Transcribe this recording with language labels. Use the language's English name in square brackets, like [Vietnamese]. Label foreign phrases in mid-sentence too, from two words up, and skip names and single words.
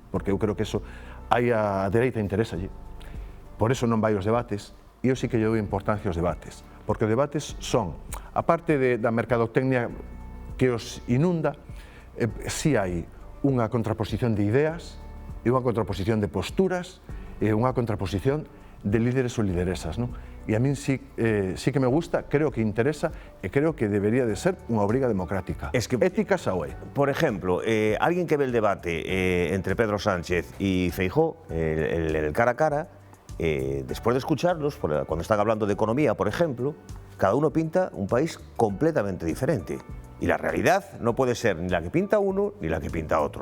[Galician] Porque eu creo que eso hai a dereita interesa allí. Por eso non vai aos debates, e eu sí que lle dou importancia aos debates, porque os debates son, aparte da mercadotecnia que os inunda, sí hai unha contraposición de ideas, e unha contraposición de posturas, e unha contraposición de líderes ou lideresas, non? E a min sí que me gusta, creo que interesa, e creo que debería de ser unha obriga democrática. [Spanish] Es que, [Galician] ética xa o é. [Spanish] Por ejemplo, alguien que ve el debate entre Pedro Sánchez y Feijóo, el cara a cara, después de escucharlos, cuando están hablando de economía, por ejemplo, cada uno pinta un país completamente diferente. Y la realidad no puede ser ni la que pinta uno ni la que pinta otro.